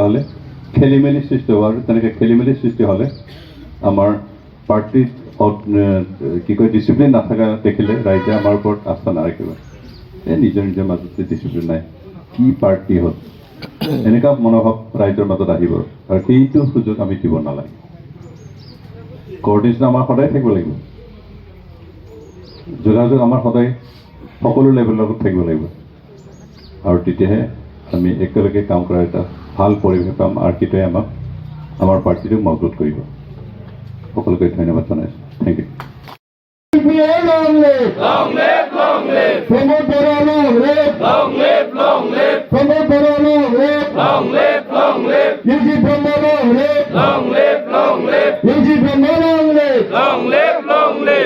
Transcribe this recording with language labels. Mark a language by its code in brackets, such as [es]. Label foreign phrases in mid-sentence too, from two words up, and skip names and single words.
[as] হ'লে খেলি মেলি সৃষ্টি হ'ব আৰু তেনেকৈ খেলি মেলি সৃষ্টি হ'লে আমাৰ পাৰ্টিৰ কি কয় ডিচিপ্লিন নাথাকা দেখিলে ৰাইজে আমাৰ ওপৰত আস্থা নাৰাখিব এই নিজৰ মাজতে ডিচিপ্লিন নাই কি পাৰ্টি হ'ল এনেকুৱা মনোভাৱ ৰাইজৰ মাজত আহিব আৰু সেইটো সুযোগ আমি দিব নালাগে কোঅৰ্ডিনেশ্যন আমাৰ সদায় থাকিব লাগিব যোগাযোগ আমাৰ সদায় সকলো লেভেলৰ লগত থাকিব লাগিব আৰু তেতিয়াহে আমি একেলগে কাম কৰাৰ এটা ভাল পৰিৱেশ পাম আৰু সেইটোৱে আমাক আমাৰ পাৰ্টিটোক মজবুত কৰিব সকলোকে ধন্যবাদ জনাইছোঁ [en] thank you Long live! Long live, long live. Pramod Bora, long live! Long live, long live. Pramod Bora, long live! Long live, long live. UG Brahma, long live! Long live, long live. UG Brahma, long live! Long live, long live.